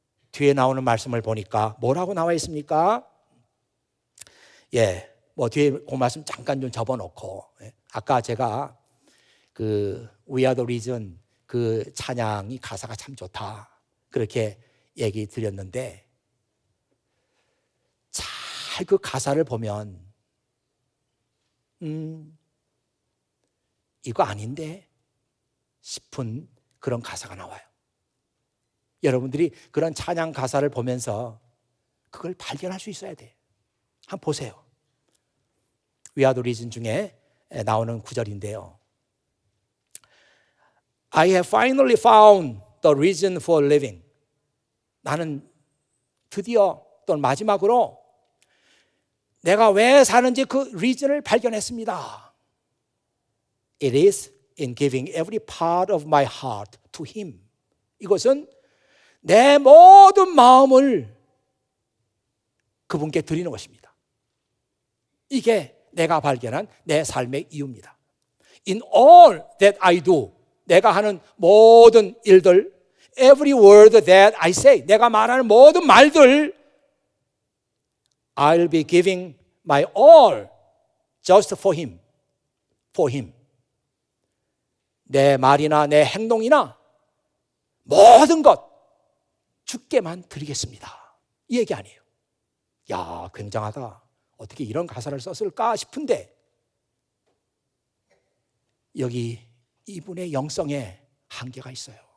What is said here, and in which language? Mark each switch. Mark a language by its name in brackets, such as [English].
[Korean] 뒤에 나오는 말씀을 보니까 뭐라고 나와 있습니까? 뒤에 그 말씀 잠깐 좀 접어놓고, 아까 제가 그 We Are the Reason 그 찬양이 가사가 참 좋다 그렇게 얘기 드렸는데, 잘 그 가사를 보면 이거 아닌데 싶은 그런 가사가 나와요. 여러분들이 그런 찬양 가사를 보면서 그걸 발견할 수 있어야 돼요. 한번 보세요. We Are the Reason 중에 나오는 구절인데요. [English] I have finally found the reason for living. [Korean] 나는 드디어 또 마지막으로 내가 왜 사는지 그 reason을 발견했습니다. [English] It is in giving every part of my heart to Him. [Korean] 이것은 내 모든 마음을 그분께 드리는 것입니다. 이게 내가 발견한 내 삶의 이유입니다. [English] In all that I do, [Korean] 내가 하는 모든 일들, [English] every word that I say, [Korean] 내가 말하는 모든 말들, [English] I'll be giving my all just for Him. For Him. [Korean] 내 말이나 내 행동이나 모든 것 주께만 드리겠습니다. 이 얘기 아니에요. 야, 굉장하다. 어떻게 이런 가사를 썼을까 싶은데 여기 이분의 영성에 한계가 있어요.